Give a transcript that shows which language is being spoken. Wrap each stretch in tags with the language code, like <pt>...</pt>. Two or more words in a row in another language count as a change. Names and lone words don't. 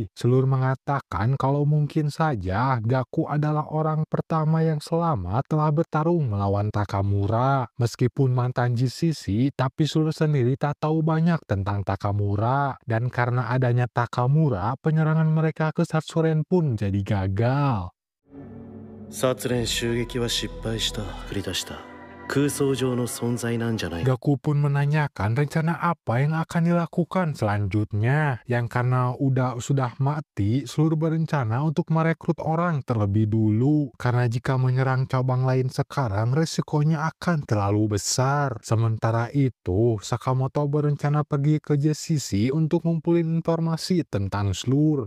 <id>Slur mengatakan kalau mungkin saja Gaku adalah orang pertama yang selamat telah bertarung melawan Takamura. Meskipun mantan GCC, tapi Slur sendiri tak tahu banyak tentang Takamura. Dan karena adanya Takamura, penyerangan mereka ke Satsuren pun jadi gagal.</id> <ja>殺練襲撃は失敗した。繰り出した空想上の存在なんじゃないか。</ja> <id>Gaku pun menanyakan rencana apa yang akan dilakukan selanjutnya. Yang karena sudah mati, Slur berencana untuk merekrut orang terlebih dulu. Karena jika menyerang cabang lain sekarang, resikonya akan terlalu besar. Sementara itu, Sakamoto berencana pergi ke GCC untuk ngumpulin informasi tentang Slur.</id>